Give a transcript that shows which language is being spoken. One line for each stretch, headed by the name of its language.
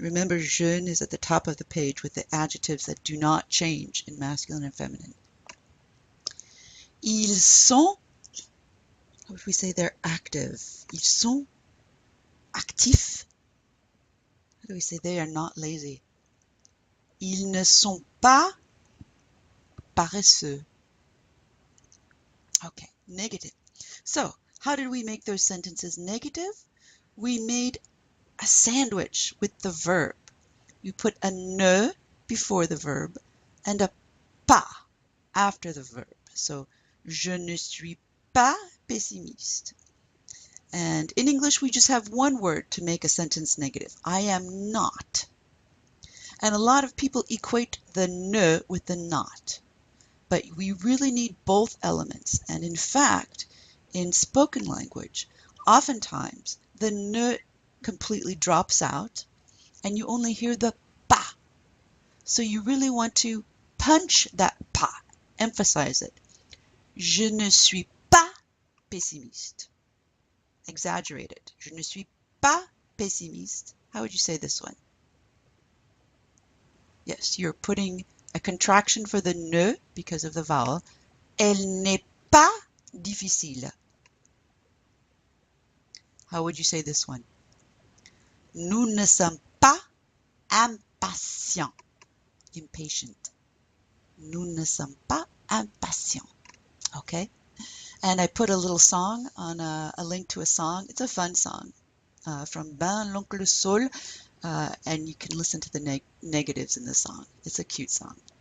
English: Remember, jeune is at the top of the page with the adjectives that do not change in masculine and feminine. Ils sont, how would we say they're active?
French: Ils sont actifs.
English: How do we say they are not lazy?
French: Ils ne sont pas paresseux.
English: Okay, negative. So, how did we make those sentences negative? We made a sandwich with the verb. You put a ne before the verb and a pas after the verb.
French: So, je ne suis pas pessimiste.
English: And in English, we just have one word to make a sentence negative. I am not. And a lot of people equate the ne with the not. But we really need both elements. And in fact, in spoken language, oftentimes the ne completely drops out and you only hear the pa. So you really want to punch that pa, emphasize it.
French: Je ne suis pas pessimiste.
English: Exaggerate it.
French: Je ne suis pas pessimiste.
English: How would you say this one? Yes, you're putting a contraction for the ne because of the vowel.
French: Elle n'est pas difficile.
English: How would you say this one?
French: Nous ne sommes pas impatients. Impatient. Nous ne sommes pas impatients.
English: Okay? And I put a little song on a link to a song. It's a fun song from Ben l'Oncle Sol, and you can listen to the negatives in the song. It's a cute song.